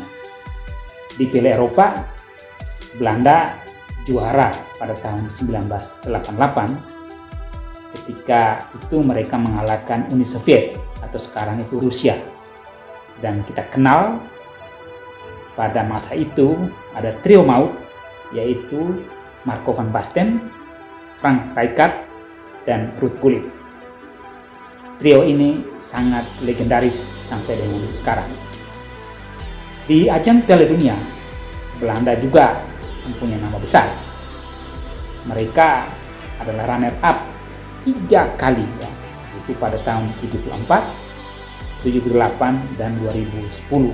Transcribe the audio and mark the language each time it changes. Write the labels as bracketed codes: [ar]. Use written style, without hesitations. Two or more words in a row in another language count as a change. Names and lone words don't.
[id] Di Piala Eropa, Belanda juara pada tahun 1988 ketika itu mereka mengalahkan Uni Soviet atau sekarang itu Rusia. Dan kita kenal pada masa itu ada trio maut, yaitu Marco van Basten, Frank Rijkaard, dan Ruud Gullit. Trio ini sangat legendaris sampai dengan sekarang. Di ajang Piala Dunia, Belanda juga mempunyai nama besar. Mereka adalah [en] runner up [id] 3 kali, yaitu pada tahun 74, 78, dan 2010.